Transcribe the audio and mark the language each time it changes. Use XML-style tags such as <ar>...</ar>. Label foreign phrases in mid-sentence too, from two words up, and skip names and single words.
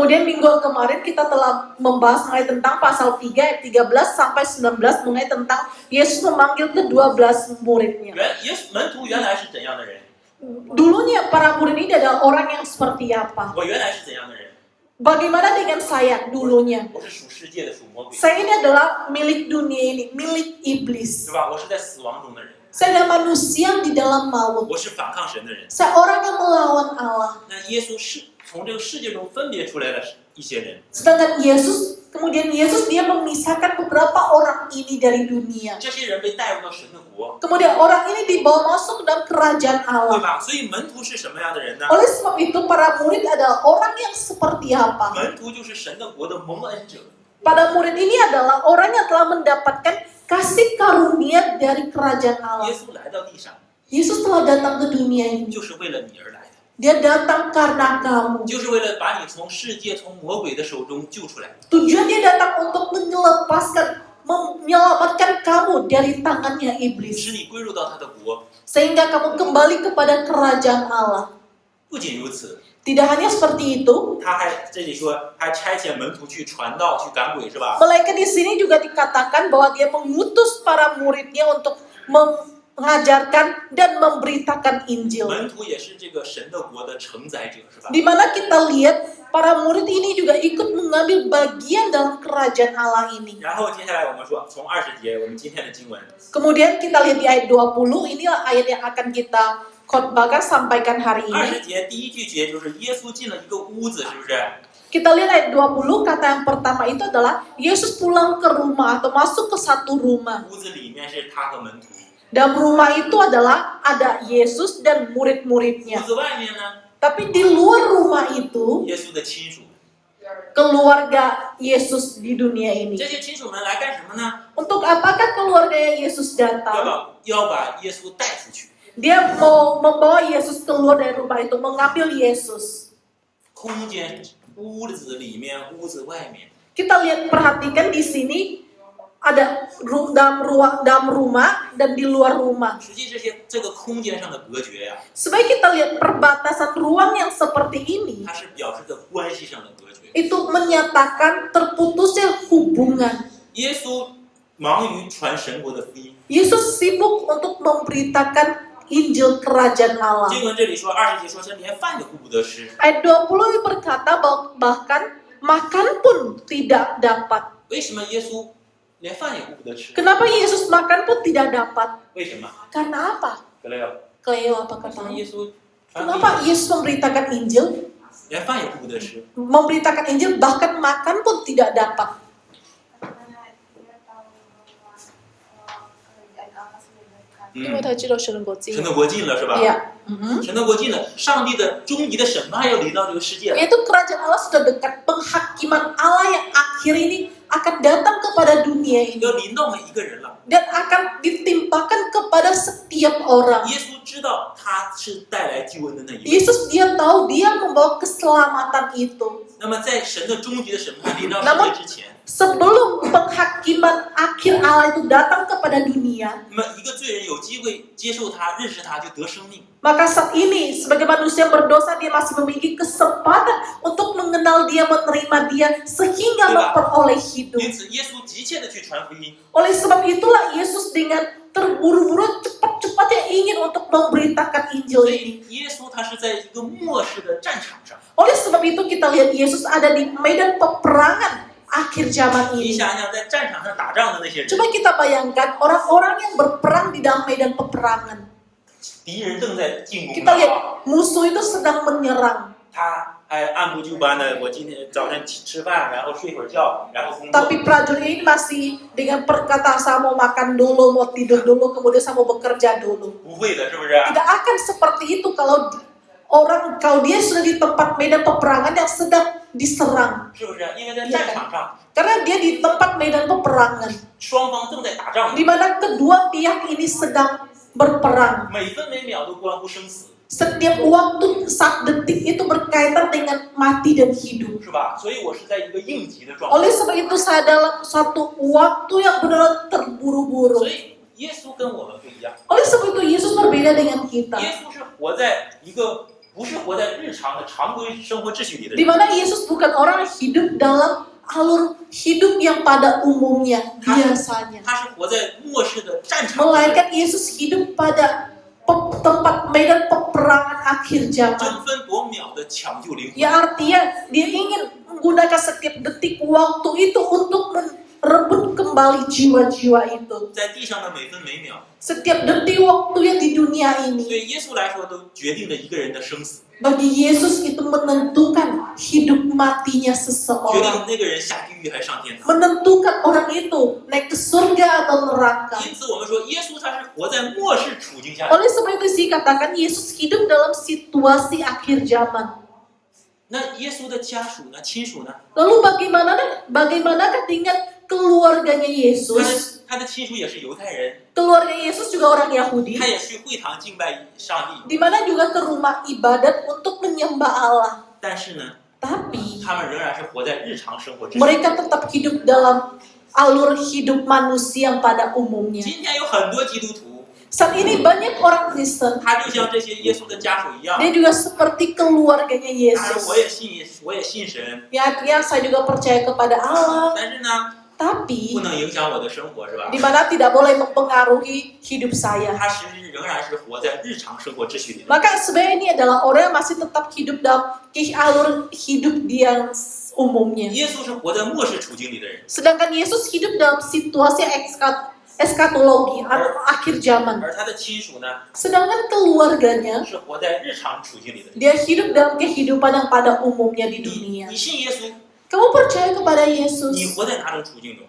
<id>Kemudian minggu kemarin kita telah membahas mengenai tentang pasal 3 ayat 13 sampai 19 mengenai tentang Yesus memanggil ke-12 muridnya.</id> <zh>门徒原来是怎样的人？</zh> <id>Dulunya para murid ini adalah orang yang seperti apa?</id> <zh>我原来是怎样的人？</zh> <id>Bagaimana dengan saya dulunya?</id> <zh>我是属世界的，属魔鬼，</zh> <id>Saya ini adalah milik dunia ini, milik iblis.</id> <zh>是吧？我是在死亡中的人，</zh> <id>Saya adalah manusia di dalam maut.</id> <zh>我是反抗神的人。</zh> <id>Saya orang yang melawan Allah.</id> <zh>那耶稣是从这个世界中分别出来的一些人，</zh> <id>Sedangkan kemudian Yesus dia memisahkan beberapa orang ini dari dunia.</id> <zh>这些人被带入到神的国，</zh> <id>Kemudian orang ini dibawa masuk ke dalam kerajaan</id> <zh>对</zh> <id>Allah.</id> <zh>吧？所以门徒是什么样的人呢？</zh> <id>Oleh sebab itu para murid adalah orang yang seperti apa?</id> <zh>门徒就是神的国的蒙恩者。</zh> <id>Para murid ini adalah orang yang telah mendapatkan kasih karunia dari kerajaan</id> <zh>耶</zh> <id>Allah.</id> <zh>稣来到地上，</zh> <id>Yesus telah datang ke dunia ini.</id> <zh>就是为了你而来的，</zh> <id>Dia datang karena kamu.</id> <zh>就是为了把你从世界、从魔鬼的手中救出来。</zh> <id>Tujuan dia datang untuk menyelamatkan kamu dari tangannya</id> <zh>使</zh> <id>iblis.</id> <zh>你归入到他的国。</zh> <id>Sehingga kamu kembali kepada kerajaan Allah.</id> <zh>不仅如此，</zh> <id>Tidak hanya seperti itu,</id> <zh>他还这里说还差遣门徒去传道、去赶鬼，是吧？</zh> <id>melainkan di sini juga dikatakan bahwa dia mengutus para muridnya untuk mengajarkan dan memberitakan Injil.</id> <zh>门徒也是这个神的国的承载者，是吧？</zh> <id>Di mana kita lihat para murid ini juga ikut mengambil bagian dalam kerajaan Allah ini.</id> <zh>然后接下来我们说，从20节我们今天的经文，</zh> <id>Kemudian kita lihat di ayat 20, inilah ayat yang akan kita khotbahkan sampaikan hari ini.</id> <zh>20 节第一句节就是耶稣进了一个屋子，是不是？</zh> <id>Kita lihat ayat 20, kata yang pertama itu adalah Yesus pulang ke rumah atau masuk ke satu rumah.</id> <zh>屋子里面是他和门徒，</zh> <id>Dalam rumah itu adalah ada Yesus dan</id> <zh>屋</zh> <id>murid-muridnya.</id> <zh>子外面呢，</zh> <id>Tapi di luar rumah itu,</id> <zh>耶稣的亲属，</zh> <id>keluarga Yesus di dunia ini.</id> <zh>这些亲属们来干什么呢？</zh> <id>Untuk apakah keluarga Yesus</id> <zh>要</zh> <id>datang?</id> <zh>把耶稣带出去。</zh> <id>Dia mau membawa Yesus keluar dari rumah itu, mengambil Yesus.</id> <zh>空间，屋子里面，屋子外面，</zh> <id>Kita lihat, perhatikan di sini ada dalam rumah dan di luar rumah.</id> <zh>实际这个空间上的隔绝呀、</zh> <id>Sebaik kita lihat perbatasan ruang yang seperti ini,</id> <zh>它是表示着关系上的隔绝。</zh> <id>itu menyatakan terputusnya hubungan.</id> <zh>耶稣忙于传神国的福音。</zh> <id>Yesus sibuk untuk memberitakan Injil Kerajaan Allah.</id> <zh>经文这里说20节说是连饭都顾不得吃，</zh> <id>Ayat 20 berkata bahkan makan pun tidak dapat.</id> <zh>为什么耶稣连饭也顾不得吃？</zh> <id>Kenapa Yesus makan pun tidak dapat?</id> <zh>为什么？</zh> <id>Karena apa?</id> <zh>各位，</zh> <id>Cleo, apa</id> <zh>为什么</zh> <id>katamu?</id> <zh>耶稣传福</zh> <id>Kenapa</id> <zh>音</zh> <id>Yesus memberitakan Injil?</id> <zh>连饭也顾不得吃？</zh> <id>Memberitakan Injil bahkan makan pun tidak dapat. 嗯， Iya.</id> <zh>神的国近了是吧？ Mhm. 神的国近了，上帝的终极的审判要临到这个世界了。</zh> <id>Yaitu kerajaan Allah sudah dekat, penghakiman Allah yang akhir ini akan datang kepada dunia ini</id> <zh>要临到每一个人了。</zh> <id>dan akan ditimpakan kepada setiap orang.</id> <zh>耶稣知道他是带来救恩的那一位。</zh> <id>Yesus dia tahu dia membawa keselamatan itu.</id> <zh>那么在神的终极的审判临到世界之前，</zh> <id>Sebelum penghakiman akhir Allah itu datang kepada dunia,</id> <zh>那么一个罪人有机会接受他、认识他，就得生命。</zh> <id>maka saat ini sebagai manusia berdosa dia masih memiliki kesempatan untuk mengenal dia, menerima dia sehingga memperoleh hidup.</id> <zh>因此，耶稣急切的去传福音。</zh> <id>Oleh sebab itulah Yesus dengan terburu-buru cepat-cepatnya ingin untuk memberitakan Injil</id> <zh>所</zh> <id>ini.</id> <zh>以，耶稣他是在一个末世的战场上。</zh> <id>Oleh sebab itu kita lihat Yesus ada di medan peperangan akhir zaman</id> <zh>你</zh> <id>ini.</id> <zh>想想，在战场上打仗的那些人，</zh> <id>Coba kita bayangkan orang-orang yang berperang di dalam medan peperangan.</id> <zh>敌人正在进攻</zh> <id>Kita</id> <zh>他，</zh> <id>lihat musuh itu sedang menyerang.</id> <zh>他还按部就班的，我今天早上吃饭，然后睡会儿觉，然后工作。</zh> <id>Tapi prajurit ini masih dengan perkataan saya mau makan dulu, mau tidur dulu, kemudian saya mau bekerja dulu.</id> <zh>不会的，是不是？</zh> <id>Tidak akan seperti itu kalau dia sudah di tempat medan peperangan yang sedang diserang.</id> <zh>是不是？因为在战场上，</zh> <id>Karena dia di tempat medan peperangan,</id> <zh>双方正在打仗，</zh> <id>di mana kedua pihak ini sedang berperang.</id> <zh>每分每秒都关乎生死，</zh> <id>Setiap waktu, saat detik itu berkaitan dengan mati dan hidup.</id> <zh>是吧？所以我是在一个应急的状态。</zh> <id>Oleh sebab itu saya dalam suatu waktu yang benar-benar terburu-buru.</id> <zh>所以耶稣跟我们不一样，</zh> <id>Oleh sebab itu Yesus berbeda dengan kita.</id> <zh>耶稣是活在一个不是活在日常的常规生活秩序里的</zh> <id>Di</id> <zh>人，</zh> <id>mana Yesus bukan orang yang hidup dalam alur hidup yang pada umumnya, biasanya.</id> <zh>他是活在末世的战场上的人，</zh> <id>Melainkan Yesus hidup pada tempat medan peperangan akhir zaman.</id> <zh>争分夺秒的抢救灵魂。</zh> <id>Ya artinya dia ingin menggunakan setiap detik waktu itu untuk merebut kembali jiwa-jiwa itu.</id> <zh>在地上的每分每秒，</zh> <id>Setiap detik waktu yang di dunia ini</id> <zh>对耶稣来说都决定着一个人的生死，</zh> <id>bagi Yesus itu menentukan hidup matinya</id> <zh>决定</zh> <id>seseorang,</id> <zh>那个人下地狱还是上天堂。</zh> <id>menentukan orang itu naik ke surga atau neraka.</id> <zh>因此，我们说耶稣他是活在末世处境下的。</zh> <id>Oleh sebab itu dikatakan Yesus hidup dalam situasi akhir zaman.</id> <zh>那耶稣的家属呢？亲属呢？</zh> <id>Lalu bagaimanakah dengan keluarganya</id> <zh>他</zh> <id>Yesus?</id> <zh>的他的亲属也是犹太人，</zh> <id>Keluarga Yesus juga orang Yahudi,</id> <zh>他也去会堂敬拜上帝。</zh> <id>di mana juga ke rumah ibadat untuk menyembah Allah.</id> <zh>但是呢，</zh> <id>Tapi</id> <zh>他们仍然是活在日常生活之中。</zh> <id>mereka tetap hidup dalam alur hidup manusia yang pada umumnya.</id> <zh>今天有很多基督徒，</zh> <id>Saat ini banyak orang Kristen,</id> <zh>他就像这些耶稣的家属一样，</zh> <id>dia juga seperti keluarganya</id> <zh>他说</zh> <id>Yesus.</id> <zh>我也信神，</zh> <id>Ya, artinya saya juga percaya kepada Allah.</id> <zh>但是呢，</zh> <id>tapi</id> <zh>不能影响我的生活，是吧？</zh> <id>di mana tidak boleh mempengaruhi hidup saya.</id> <zh>他实际仍然是活在日常生活秩序里的。</zh> <id>Maka sebenarnya ini adalah orang yang masih tetap hidup dalam alur hidup dia yang umumnya.</id> <zh>耶稣是活在末世处境里的人，</zh> <id>Sedangkan Yesus hidup dalam situasi eskatologi atau akhir zaman.</id> <zh>而他的亲属呢，</zh> <id>Sedangkan keluarganya</id> <zh>是活在日常处境里的人。</zh> <id>dia hidup dalam kehidupan yang pada umumnya di</id> <zh>你</zh> <id>dunia.</id> <zh>你信耶稣，</zh> <id>Kamu percaya kepada Yesus?</id> <zh>你活在哪种处境中？</zh>